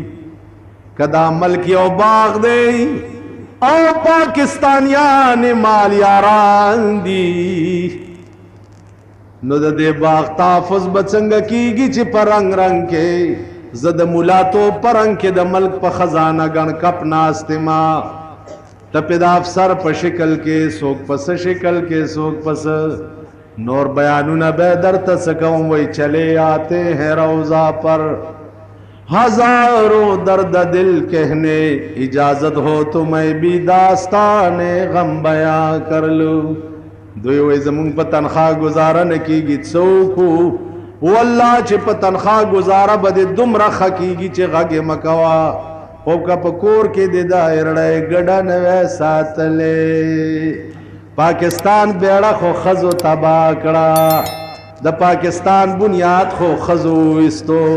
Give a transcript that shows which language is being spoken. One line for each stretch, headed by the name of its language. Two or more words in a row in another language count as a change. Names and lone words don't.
Pashto: که دا ملک یو باغ دی او پاکستانیان مالیاران دي، نو د دې باغ تحفظ به څنګه کیږي چې په رنګ رنګ کې زه د ملاتو په رنګ کې د ملک په خزانه ګڼ کپ ناست ما، ته د افسر په شکل کې څوک پس شکل کې څوک پس. نور بیانونه به درته څه کوم،
Urdu: وی چلے آتے ہیں روضہ پر ہزاروں درد دل کہنے، اجازت ہو تو میں بھی داستان غم بیان کر لوں.
Pashto: دوی وی زمونږ په تنخواه گزاره نه کیږي څوک وو، والله چې په تنخواه گزاره به دې دومره ښه کیږي چې غږ یې مه کوه، خو که په کور کې دې دا ایرړی ګډه نه وی ساتلی. پاکستان بیړه خو ښځو تباه کړه، د پاکستان بنیاد خو ښځو ویستو.